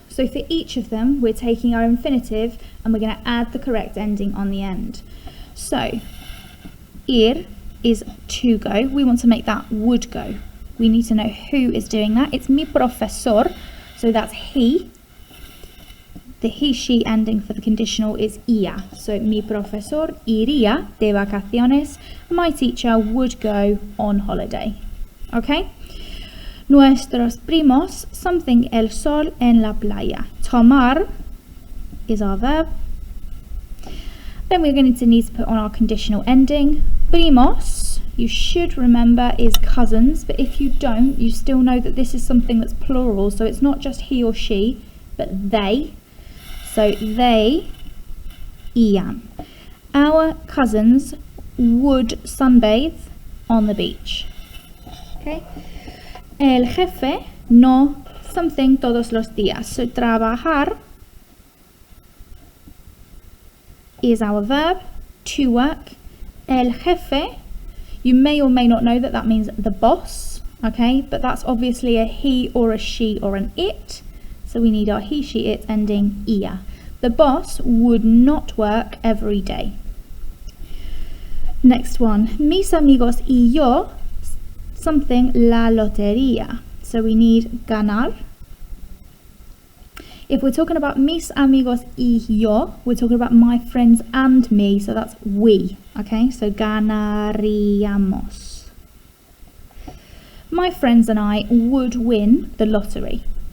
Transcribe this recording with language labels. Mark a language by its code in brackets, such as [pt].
[en] So for each of them, we're taking our infinitive and we're going to add the correct ending on the end. So, ir is to go. We want to make that would go. We need to know who is doing that. It's [es] mi profesor, [en] so that's he. The he, she ending for the conditional is ia. [es] So, mi profesor iría de vacaciones. [en] My teacher would go on holiday. Okay? [es] Nuestros primos, something el sol en la playa. [en] Tomar is our verb. Then we're going to need to put on our conditional ending. Primos, you should remember, is cousins, but if you don't, you still know that this is something that's plural, so it's not just he or she, but they. So they, ian. Our cousins would sunbathe on the beach. Okay. [es] El jefe, no, something todos los días. [en] So trabajar is our verb, to work. El jefe, you may or may not know that means the boss, okay, but that's obviously a he or a she or an it. So we need our he, she, it ending ia. The boss would not work every day. [es] Next one, mis amigos y yo, something la lotería. [en] So we need ganar. If we're talking about [es] mis amigos y yo, [en] we're talking about my friends and me, so that's we, okay? So ganaríamos. My friends and I would win the lottery.